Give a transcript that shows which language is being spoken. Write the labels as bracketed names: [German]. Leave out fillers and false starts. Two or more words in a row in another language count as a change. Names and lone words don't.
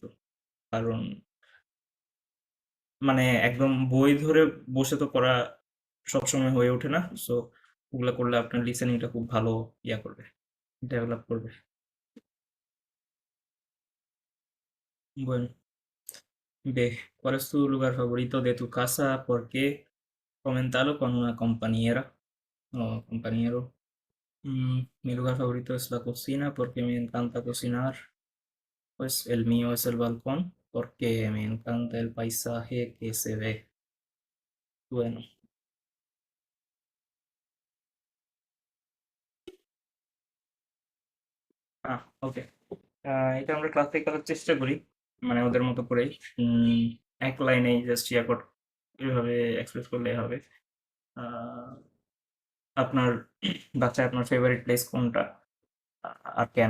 [Bangla] কারণ মানে একদম বই ধরে বসে তো পড়া সবসময় হয়ে ওঠে না। সো ওগুলা করলে আপনার লিসেনিংটা খুব ভালো ইয়া করবে, ডেভেলপ করবে। [Spanish] Bueno, ve, ¿cuál es tu lugar favorito de tu casa? ¿Por qué? Coméntalo con una compañera o compañero. Mi lugar favorito es la cocina porque me encanta cocinar. Pues el mío es el balcón porque me encanta el paisaje que se ve. Bueno, [Bangla] ওকে। এটা আমরা ক্লাস থেকে করার চেষ্টা করি, মানে ওদের মতো করেই। এক লাইনেই জাস্ট ইয়া কর, এভাবে এক্সপ্রেস করলে হবে। আহ, আপনার বাচ্চা আপনার [English] favorite place [Bangla] কোনটা আর কেন?